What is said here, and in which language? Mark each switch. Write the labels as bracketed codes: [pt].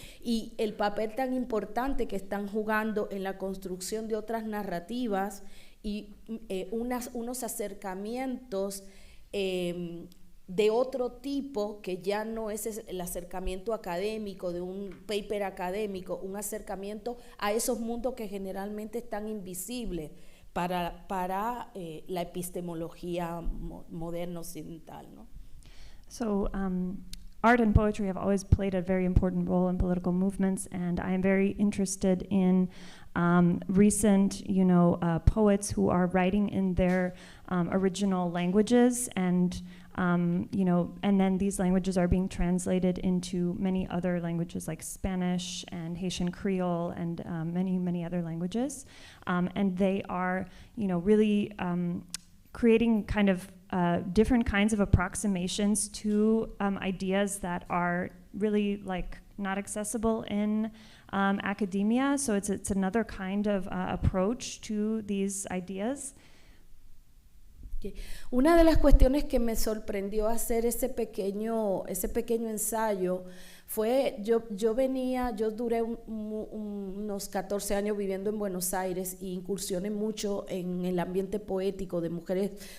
[es] Y el papel tan importante que están jugando en la construcción de otras narrativas y unos acercamientos de otro tipo, que ya no es el acercamiento académico, de un paper académico, un acercamiento a esos mundos que generalmente están invisibles para la epistemología moderna occidental, ¿no? [en] So art and poetry have always played a very important role in political movements, and I am very interested in recent, poets who are writing in their original languages, and and then these languages are being translated into many other languages like Spanish and Haitian Creole and many other languages, and they are, really creating kind of different kinds of approximations to ideas that are really like not accessible in academia. So it's another kind of approach to these ideas. [es] Una de las cuestiones que me sorprendió hacer ese pequeño ensayo fue, yo duré unos 14 años viviendo en Buenos Aires y incursioné mucho en el ambiente poético de mujeres